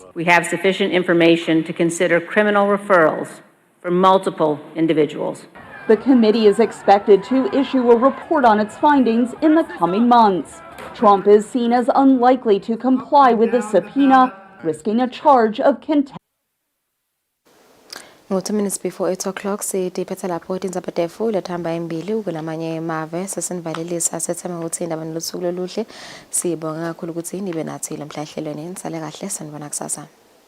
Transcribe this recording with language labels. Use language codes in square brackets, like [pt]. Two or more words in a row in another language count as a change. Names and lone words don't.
[en] We have sufficient information to consider criminal referrals for multiple individuals. The committee is expected to issue a report on its findings in the coming months. Trump is seen as unlikely to comply with the subpoena, risking a charge of contempt. 2 minutes before 8 o'clock, [ss] sitiphethe lapho indzaba tefu lethamba embili ukulamanye mave sesinivalelisa setheme ukuthi indaba nolusuku loluhle sibonga kakhulu ukuthi nibe nathi lamhla ehlelweni nisale kahle sanibona kusasa.